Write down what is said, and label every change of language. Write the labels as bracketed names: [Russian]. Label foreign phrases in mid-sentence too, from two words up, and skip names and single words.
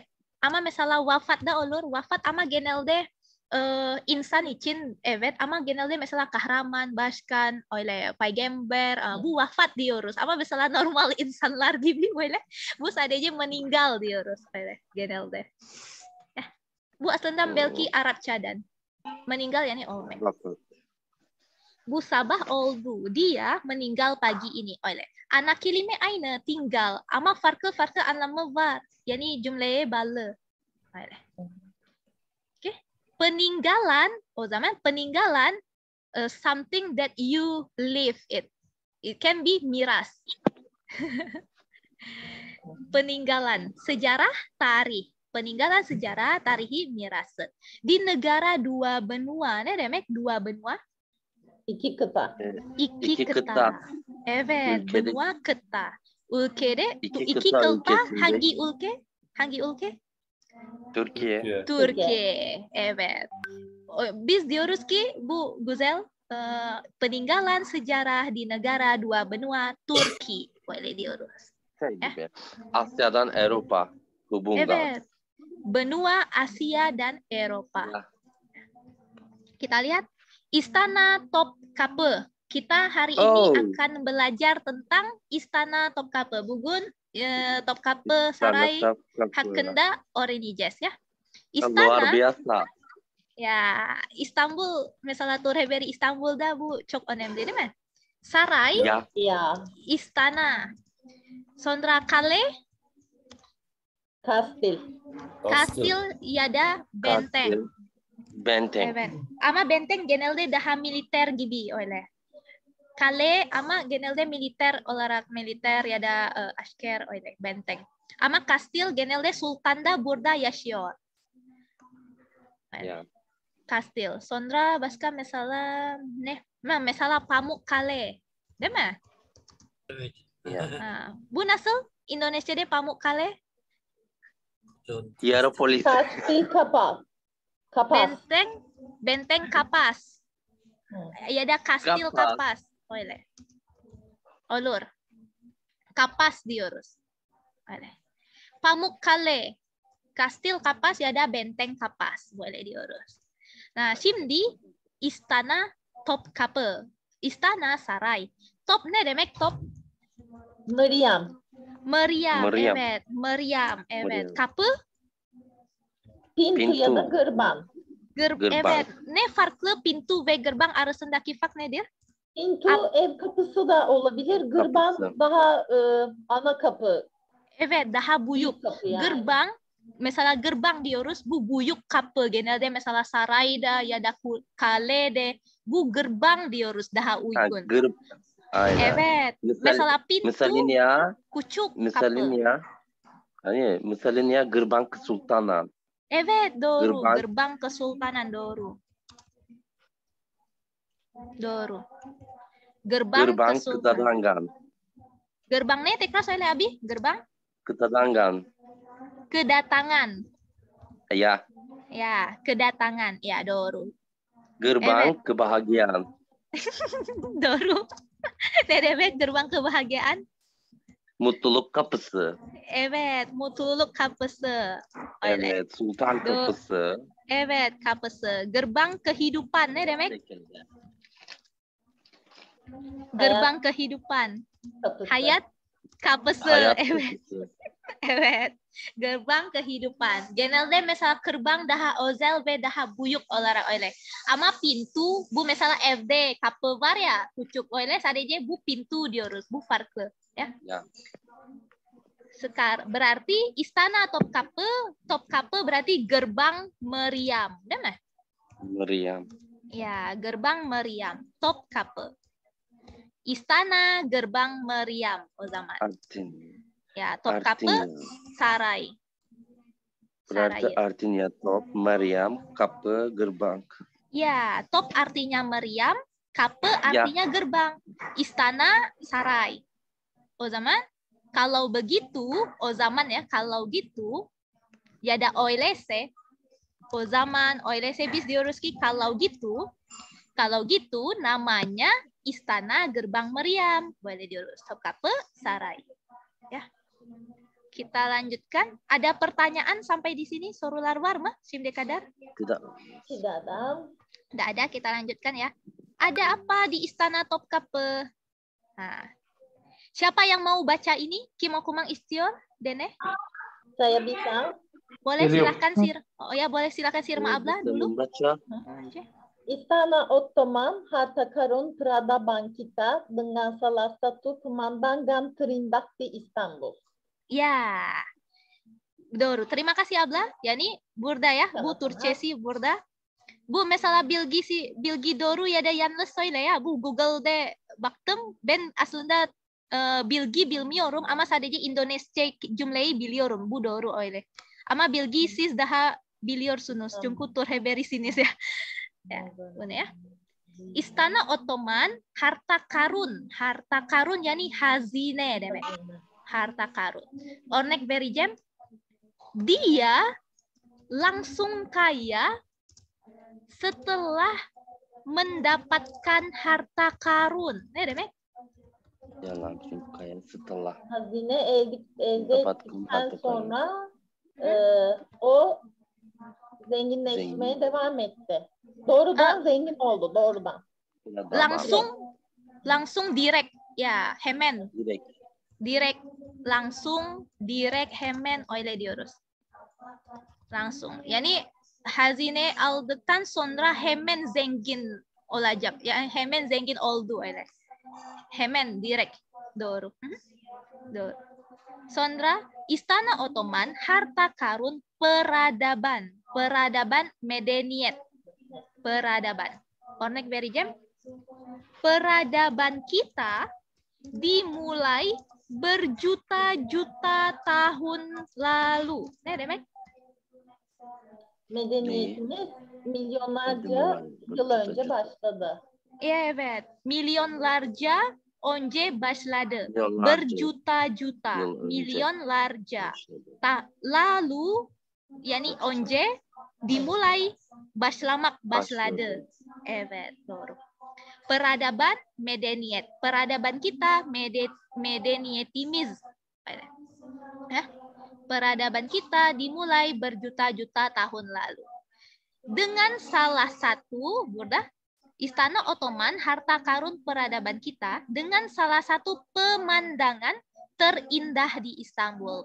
[Turkish] Ama mesela wafat da olur. Wafat ama genelde insan için evet ama genelde mesela kahraman, başkan, öyle peygamber bu wafat diyoruz. Ama mesela normal insanlar gibi böyle bu sadece meninggal diyoruz öyle genelde. Bu aslında belki Arapçadan. Meninggal yani olmak. Bu sabah oldu. [Indonesian] Dia meninggal pagi ini. [Turkish] Öyle. Ana kelime aynı tinggal ama farklı anlamı var. Yani cümleye bağlı. Öyle. [Indonesian] Oke. [English] Peninggalan, [Turkish] o zaman [English] peninggalan something that you live it. It can be miras. [Indonesian] Peninggalan sejarah tarikh. Peninggalan sejarah [Turkish] tarihi mirası. [Indonesian] Di negara dua benua, [Turkish] ne demek [Indonesian] dua benua? [Turkish] İki kıta. İki kıta. kıta. Evet, Ülkede- benua kıta. Ülkede İki iki kıta kıta ülkesinde. hangi ülke? Hangi ülke? Türkiye. Türkiye. Evet. Biz diyoruz ki bu güzel [Indonesian] peninggalan sejarah di negara dua benua Turki. [Turkish] Boleh diyoruz. Şey gibi. Asya'dan Avrupa. [Indonesian] Hubungan. Evet. Benua Asia dan Eropa. Ya. Kita lihat Istana Topkapı. Kita hari ini Oh. akan belajar tentang Istana Topkapı. [Turkish] Bugün Topkapı Saray hakkında öğreneceğiz ya. [Indonesian] Luar İstana biasa. [Turkish] ya İstanbul mesela Turheberi İstanbul'da bu çok önemli değil mi? Saray, Ya. Ya. istana. Sonra kale, [Indonesian] Kastil. [Turkish] kastil ya da benteng. [Indonesian] Kastil. Benteng. [Turkish] Evet. Ama benteng genelde daha militer gibi öyle. Kale ama genelde militer olarak militer ya da asker öyle benteng. Ama kastil genelde sultan da burada yaşıyor. Öyle. Ya. Kastil. Sonra başka mesela ne? Mesela Pamukkale. Değil mi? Evet. Ya. Ha, bu nasıl? Indonesia'da Pamukkale? Hierapolis. [Indonesian] Kastil kapas. Kapas. Benteng Kapas. Ya ada kastil Kapas. Kapas. [Turkish] Öyle. Olur. Kapas diyoruz. Öyle. Pamukkale. [Indonesian] Kastil Kapas [Turkish] ya da [Indonesian] benteng Kapas. [Turkish] Boleh diyoruz. Nah, şimdi Istana Topkapı. Istana saray. Top ne demek top? [Indonesian] Meryem. Meriam. Meriam. [Turkish] Evet. Meriam. Evet. [Indonesian] Meriam. [Turkish] Kapı? Pintu ya da [Indonesian] Pintu. gerbang. Gerbang. [Turkish] Evet. Ne farklı pintu ve gerbang arasındaki fark nedir? Pintu ev kapısı da olabilir. [Indonesian] Gerbang [Turkish] Kapısı. daha ana kapı. Evet, daha buyuk. Büyük kapı yani. Gerbang, mesela gerbang diyoruz, bu buyuk kapı. Genelde mesela sarayda ya da kalede, bu gerbang diyoruz daha Ha, uygun. Aynen. Evet, mesela pintu [Indonesian] Misalin ya. [Turkish] küçük [Indonesian] Misalin [Turkish] kapı. [Indonesian] ya. Hani misalin ya gerbang kesultanan. [Turkish] Evet, doğru. [Indonesian] Gerbang. Gerbang Kesultanan, [Turkish] doğru. Doğru. [Indonesian] Gerbang Gerbang Kesultanan. kedatangan. [Turkish] Gerbang ne? Tekrar söyle abi. [Indonesian] Gerbang Kedatangan. kedatangan. Ya. Ya, kedatangan. Ya, [Turkish] doğru. [Indonesian] Gerbang [Turkish] Evet. [Indonesian] kebahagiaan. [Turkish] Doğru. Ne demek [Indonesian] gerbang kebahagiaan? [Turkish] Mutluluk kapısı. Evet, mutluluk kapısı. Öyle. Evet. Sultan kapısı. Evet, kapısı. [Indonesian] Gerbang kehidupan [Turkish] ne demek? Şekilde. [Indonesian] Gerbang kehidupan. [Turkish] Kapısı. Hayat kapısı. Hayat Evet, kapısı. evet. [Indonesian] Gerbang kehidupan. [Turkish] Genelde mesela gerbang daha özel ve daha büyük olarak öyle. Ama pintu, bu mesela evde kapı var ya, küçük öyle sadece bu pintu diyoruz. Bu farklı. Ya. Ya. [Indonesian] Berarti istana Topkapı berarti gerbang meriam, [Turkish] değil mi? [Indonesian] Meriam. Ya, gerbang meriam, Topkapı. Istana gerbang meriam o zaman. Artin. [Turkish] Ya, Topkapı [Indonesian] Artinya. [Turkish] saray. [Indonesian] Berarti [Turkish] Saray. [Indonesian] artinya top, Meriam, kapı, gerbang. Ya, top artinya meriam, kapı Ya. artinya gerbang. Istana [Turkish] saray. O zaman [Indonesian] kalau begitu, [Turkish] o zaman ya, [Indonesian] kalau gitu, [Turkish] ya da öyleyse, o zaman öyleyse biz diyoruz ki [Indonesian] kalau gitu namanya Istana Gerbang Meriam. Boleh diurus Topkapı Saray. Ya. Kita lanjutkan. Ada pertanyaan sampai di sini? [Turkish] Sorular var mı? Şimdi kadar? [Indonesian] Tidak. Tidak ada. Tidak ada, kita lanjutkan ya. Ada apa di Istana Topkapı? Nah. Siapa yang mau baca ini? [Turkish] Kim okumang istiyor, Dene? [Indonesian] Saya bisa. Boleh [Turkish] Geliyor. [Indonesian] silahkan Oh ya, boleh silahkan Sirma Abla dulu. Membaca. Istana Ottoman Harta Karun Prada Bankita dengan salah satu pemandangan terindah di Istanbul. [Turkish] Ya. Doğru. [Indonesian] Terima kasih [Turkish] Abla. Yani burada ya. Bu [Indonesian] Sama-sama. [Turkish] Türkçesi burada. Bu mesela bilgi doğru ya da yanlış söyle ya. Bu Google'de baktım. Ben aslında bilgi bilmiyorum ama sadece Indonesia cümleyi biliyorum. Bu doğru öyle. Ama bilgi siz daha biliyorsunuz. Çünkü terheberisiniz ya. Ya, bu ne ya? [Indonesian] İstana Ottoman harta karun. Harta karun [Turkish] yani hazine demek. [Indonesian] Harta karun. [Turkish] Örnek vereceğim. [Indonesian] Dia langsung kaya setelah mendapatkan harta karun. [Turkish] Ne demek? [Indonesian] Ya langsung kaya setelah [Turkish] Hazine elde [Indonesian] mendapatkan [Turkish] ettikten [Indonesian] harta karun. [Turkish] sonra o zenginleşmeye Zengin. devam etti. Doğrudan zengin oldu, doğrudan. Ya da [Indonesian] Langsung direct. Ya, [Turkish] hemen. direkt. Langsung direct hemen öyle diyoruz. [Indonesian] Langsung. [Turkish] Yani hazine aldıktan sonra hemen zengin olacak. Yani hemen zengin oldu öyle. Hemen direkt. Doğru. Doğru. [Indonesian] Sonra Istana Ottoman harta karun peradaban. Peradaban medeniyet. Peradaban. [Turkish] Örnek vereceğim. [Indonesian] Peradaban kita dimulai berjuta-juta tahun lalu. [Turkish] Ne demek? Medeniyetimiz milyonlarca yıl önce başladı. Evet, milyonlarca önce başladı. Milyonlarca. [Indonesian] Berjuta-juta, [Turkish] Yıl önce. milyonlarca. Lalu, yani önce dimulai başladı. Evet, doğru. [Indonesian] Peradaban medeniyet. Peradaban kita medeniyetimiz. Peradaban kita dimulai berjuta-juta tahun lalu. Dengan salah satu, Burda, Istana Ottoman, harta karun peradaban kita, dengan salah satu pemandangan terindah di Istanbul.